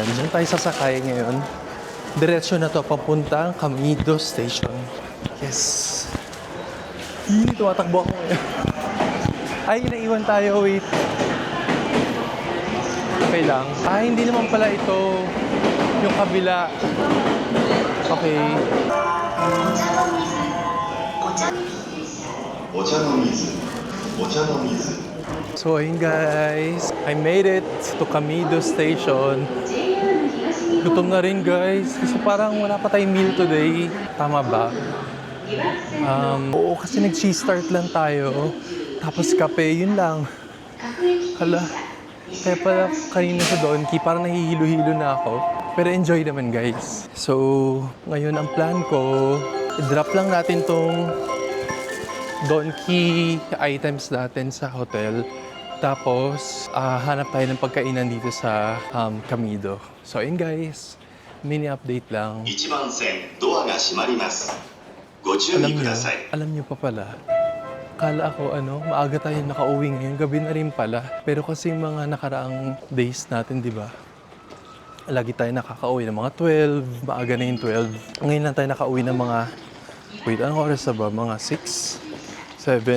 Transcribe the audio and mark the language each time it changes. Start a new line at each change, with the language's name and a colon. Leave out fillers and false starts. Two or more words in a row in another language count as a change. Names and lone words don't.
Filipino: Diyan tayo sasakay ngayon. Diretso na to papuntang Kamido Station. Yes. Tumatakbo ako ngayon. Ay, naiwan tayo. Wait. Okay lang. Ay, hindi naman pala ito. Yung kabila. Okay.
Japanese: お茶の水お茶の水
Filipino: So, ayun guys.
English: I made it to Kamido Station.
Filipino: Gutom na rin guys. Kasi parang wala pa tayong
English: meal today.
Filipino: Tama ba? Oo, kasi nag-cheese start lang tayo. Tapos kape, yun lang. Hala. Kaya pala kanina sa Donki, parang nahihilo-hilo na ako. Pero enjoy naman guys. So, ngayon ang plan ko, i-drop lang natin tong Donki items natin sa hotel. Tapos, hanap tayo ng pagkainan dito sa Kamido. So, ayun guys.
English: Mini update
Filipino: lang.
Japanese: 1 番線ドアが閉まりますご注意ください
Filipino: Alam niyo pa pala. Kala ako maaga tayo nakauwi ngayon. Gabi na rin pala. Pero kasi yung mga nakaraang days natin, di ba? Lagi tayo nakakauwi ng mga 12. Maaga na yung 12. Ngayon lang tayo nakauwi ng mga... Wait, anong oras na ba? Mga 6? 7?